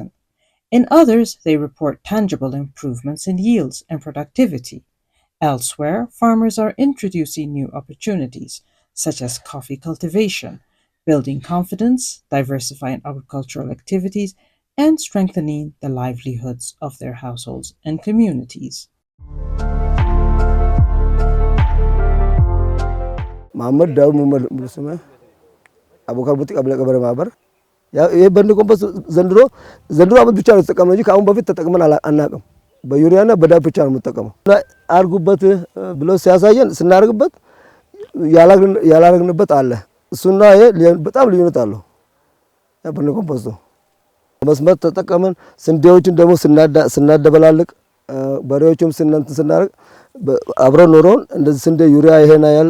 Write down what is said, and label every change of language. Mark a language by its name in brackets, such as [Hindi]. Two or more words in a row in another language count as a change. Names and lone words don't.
[English] In others, they report tangible improvements in yields and productivity. Elsewhere, farmers are introducing new opportunities, such as coffee cultivation, building confidence, diversifying agricultural activities, and strengthening the livelihoods of their households and communities. [Amharic] Muhammad Daud Muhammad Mursuma Abu Karbuti Abla Kabar Mabar ይሄ በርሚ ኮምፖስት ዘንድሮ አመት ብቻ ነው ተጠቀመው እንጂ ካሁን በፊት ተጠቅመን አናውቅም በዩሪያና በዳፕ ብቻ ነው የምንጠቀመው አርጉበት ብሎ ሲያሳየን ስናርግበት ያላረግንበት አለ እሱና ይሄ በጣም ልዩነት አለው በርሚ ኮምፖስት መስመር ተጠቀመን ስንዴዎችን ደግሞ ስናደበላልቅ በሬዎችም ስናርግ አብረን ኖሮን እንደዚህ ስንዴ ዩሪያ ይሄን ያህል